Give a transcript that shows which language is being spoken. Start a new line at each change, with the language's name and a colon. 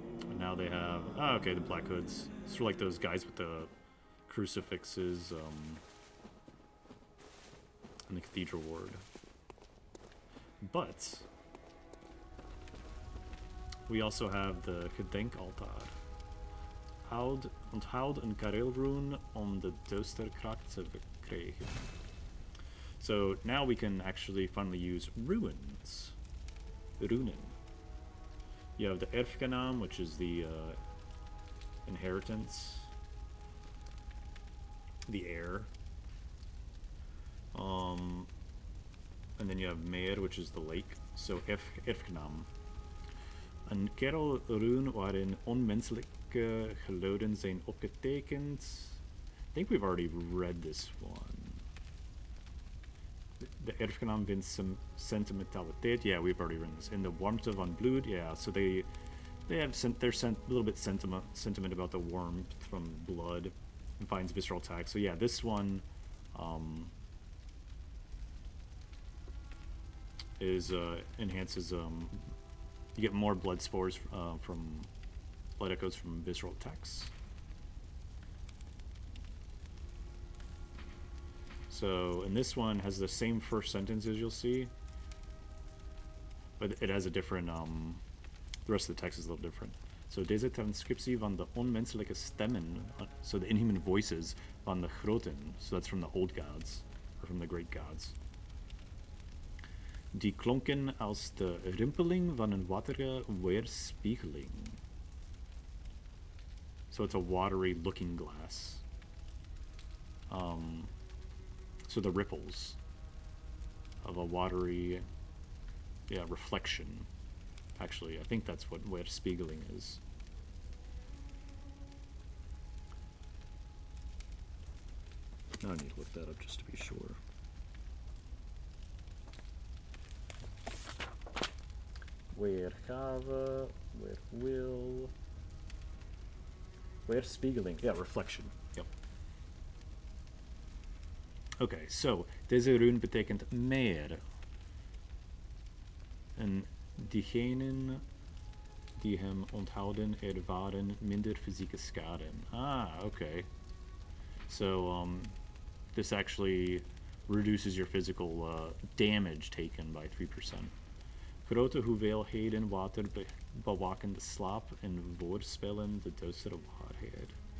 English: And now they have... Oh, okay, the black hoods. Sort of like those guys with the crucifixes in the cathedral ward. But... we also have the Gedenkaltaar.
Dutch: Onthoud een kareelrune om de duisterkracht te verkrijgen.
English: So now we can actually finally use runes. Runen. You have the Erfgenam, which is the inheritance. The heir. And then you have Meer, which is the lake. So Erfgenam.
Dutch: Een kerelrune waarin onmenselijke geluiden zijn opgetekend.
English: I think we've already read this one.
Dutch: De erfgenaam vindt sentimentaliteit.
English: Yeah, we've already read this. In the warmth
Dutch: van bloed.
English: Yeah, so they have a little bit sentiment about the warmth from blood and finds visceral attack. So yeah, this one is enhances you get more blood spores from blood echoes from visceral attacks. So, and this one has the same first sentence as you'll see, but it has a different, the rest of the text is a little different. So,
Dutch: deze transcriptie van de onmenselijke stemmen,
English: so the inhuman voices
Dutch: van de groten,
English: so that's from the old gods, or from the great gods.
Dutch: Die klonken als de rimpeling van een waterige weerspiegeling.
English: So it's a watery looking glass. So the ripples of a watery, reflection. Actually, I think that's what weerspiegeling is. I need to look that up just to be sure.
Dutch: Weergave, weerwil, weerspiegeling.
English: Yeah, reflection. Yep. Okay, so
Dutch: deze rune betekent meer. En diegenen die hem onthouden ervaren minder fysieke schade.
English: Ah, okay. So this actually reduces your physical damage taken by 3%.
Dutch: Grote hoeveelheden water bewaken de slaap en voorspellen de duistere waarheid.